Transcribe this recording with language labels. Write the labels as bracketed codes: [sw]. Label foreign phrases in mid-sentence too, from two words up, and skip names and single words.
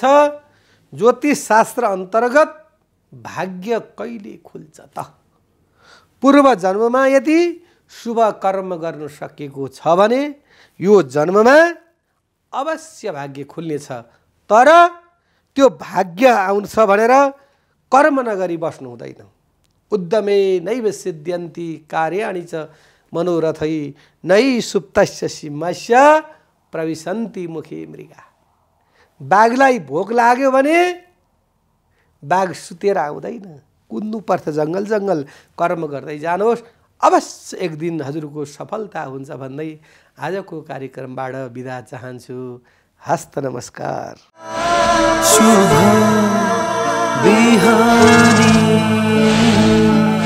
[ne] ज्योतिष शास्त्र अन्तर्गत भाग्य कहिले खुल्छ त? पूर्व जन्ममा यदि शुभ कर्म गर्न सकेको छ भने यो जन्ममा अवश्य भाग्य खुल्नेछ। तर त्यो भाग्य आउँछ भनेर कर्म नगरी बस्नु हुँदैन। [sa] उद्यमे नैव सिद्ध्यन्ति कार्याणि च मनोरथै नै सुप्तस्य सिंहस्य प्रविशन्ति मुखे मृगा। [ne] बाघलाई भोक लाग्यो भने बाघ सुतेर आउँदैन, कुद्नुपर्छ जङ्गल जङ्गल, कर्म गर्दै जानुहोस्, अवश्य एक दिन हजुरको सफलता हुन्छ भन्दै आजको कार्यक्रमबाट बिदा चाहन्छु। हस्त नमस्कार। शुभ बिहानी।